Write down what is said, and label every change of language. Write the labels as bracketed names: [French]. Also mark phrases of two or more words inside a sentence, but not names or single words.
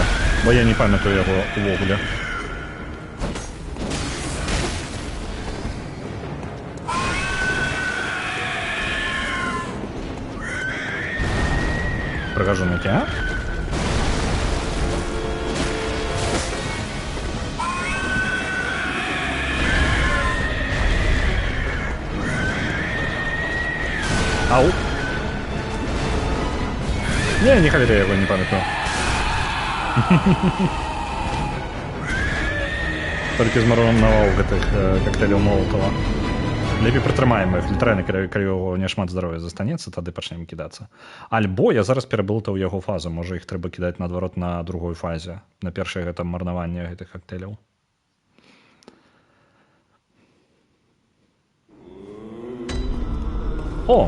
[Ukrainian] Бо я не пам'ятаю його увогуле. [Russian] Прохожу на тебя. Ау. Не хотел, я его не памятаю. [Belarusian] Только змарнаваў гэтых коктейляў Молотова. Лепей прытрымаем іх, літаральна, калі яго няшмат здароўя застанецца, тады пачнем кідацца. Альбо я зараз пераблытаў яго фазу, можа іх трэба кідаць наадварот на другой фазе, на першае гэта марнаванне гэтых коктейляў. О!